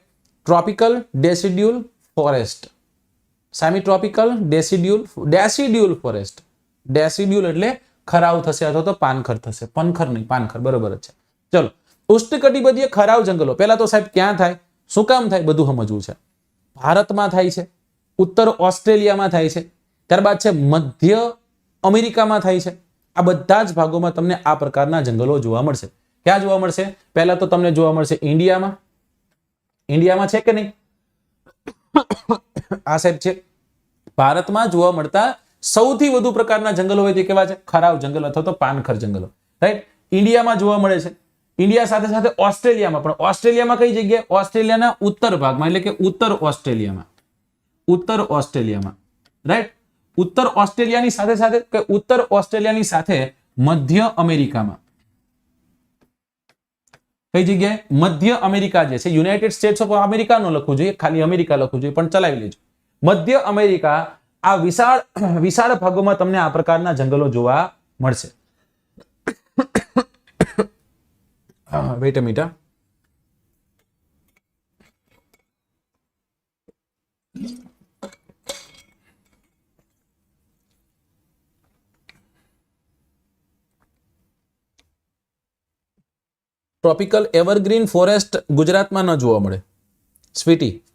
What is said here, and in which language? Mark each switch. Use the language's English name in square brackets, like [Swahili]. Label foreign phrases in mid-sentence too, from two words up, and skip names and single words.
[English] Tropical deciduous forest, semi tropical deciduous forest. [Gujarati] ડેસિડ્યુલ એટલે ખરાવ થશે અથવા તો પાનખર થશે. પનખર નહીં, પાનખર, બરોબર જ છે. ચલો, ઉષ્ણકટિબંધીય ખરાવ જંગલો. પહેલા તો સાહેબ ક્યાં થાય, શું કામ થાય, બધું સમજવું છે. ભારતમાં થાય છે, ઉત્તર ઓસ્ટ્રેલિયામાં થાય છે, ત્યારબાદ છે મધ્ય અમેરિકામાં થાય છે। આ બધા જ ભાગોમાં તમને આ પ્રકારના જંગલો જોવા મળશે। ક્યાં જોવા મળશે? પહેલા તો તમને જોવા મળશે ઇન્ડિયામાં। ઇન્ડિયામાં છે કે નહીં? આ સાઇડ છે। ભારતમાં જોવા મળતા સૌથી વધુ પ્રકારના જંગલો હોય તે કેવા છે? ખરાવ જંગલ અથવા તો પાનખર જંગલો, રાઇટ? ઇન્ડિયામાં જોવા મળે છે। ઇન્ડિયા સાથે સાથે ઓસ્ટ્રેલિયામાં પણ ઓસ્ટ્રેલિયામાં કઈ જગ્યાએ? ઓસ્ટ્રેલિયાના ઉત્તર ભાગમાં એટલે કે ઉત્તર ઓસ્ટ્રેલિયામાં, ઉત્તર ઓસ્ટ્રેલિયામાં, રાઇટ? ઉત્તર ઓસ્ટ્રેલિયાની સાથે સાથે કે ઉત્તર ઓસ્ટ્રેલિયાની સાથે મધ્ય અમેરિકામાં કઈ જગ્યાએ? મધ્ય અમેરિકા જે છે, યુનાઇટેડ સ્ટેટ્સ ઓફ અમેરિકા નો लखવું જોઈએ, ખાલી અમેરિકા લખવું જોઈએ પણ ચલાવી લેજો। મધ્ય અમેરિકા આ વિશાળ ભાગોમાં તમને આ પ્રકારના જંગલો જોવા મળશે। [English] Wait a minute. Tropical evergreen forest [Gujarati] ગુજરાતમાં ન જોવા મળે, સ્વીટી।